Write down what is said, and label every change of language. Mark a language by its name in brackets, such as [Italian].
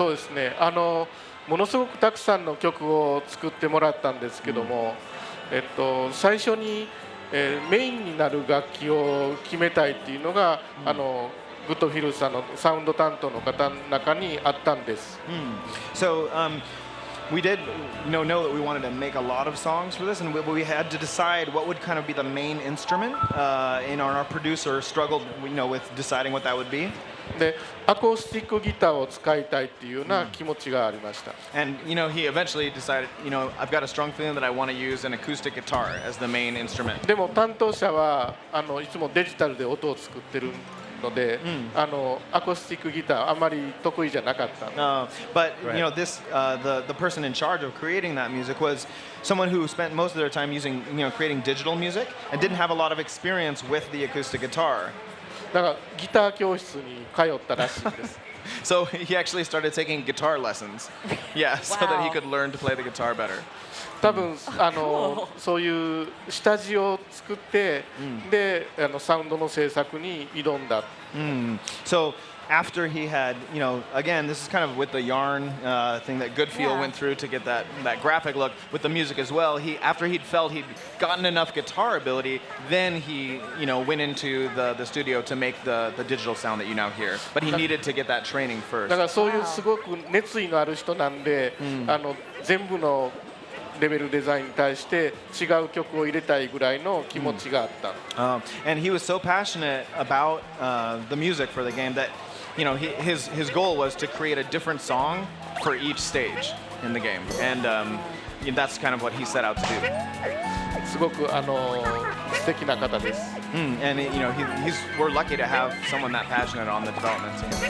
[Japanese] そうですね。ものすごくたくさんの曲を作ってもらったんですけども、最初にメインになる楽器を決めたいっていうのが、グッドフィルさんのサウンド担当の方の中にあったんです。 [English] So, we did know that we wanted to make a lot of songs for this, and we had to decide what would kind of be the main instrument. And our producer struggled, with deciding what that would be. [Japanese] で、アコースティックギターを使いたいっていうような気持ちがありました。 [English] And he eventually decided, I've got a strong feeling that I want to use an acoustic guitar as the main instrument. [Japanese] でも担当者はいつもデジタルで音を作ってるので、アコースティックギターあまり得意じゃなかった。 [English] But the person in charge of creating that music was someone who spent most of their time using, creating digital music and didn't have a lot of experience with the acoustic guitar. [Japanese] だからギター教室に通ったらしいです。 [English] So he actually started taking guitar lessons. Yeah, so that he could learn to play the guitar better. [Japanese] 多分そういう下地を作って、でサウンドの制作に挑んだ。 [English] So after he had, again, this is kind of with the yarn thing that Goodfeel went through to get that graphic look with the music as well. After he'd felt he'd gotten enough guitar ability, then he, went into the studio to make the digital sound that you now hear. But he needed to get that training first. [Japanese] だからそういうすごく熱意のある人なんで、全部のレベルデザインに対して違う曲を入れたいぐらいの気持ちがあった。 [English] And he was so passionate about the music for the game that, his goal was to create a different song for each stage in the game, and that's kind of what he set out to do. [Japanese] すごく素敵な方です。 [English] And we're lucky to have someone that passionate on the development team.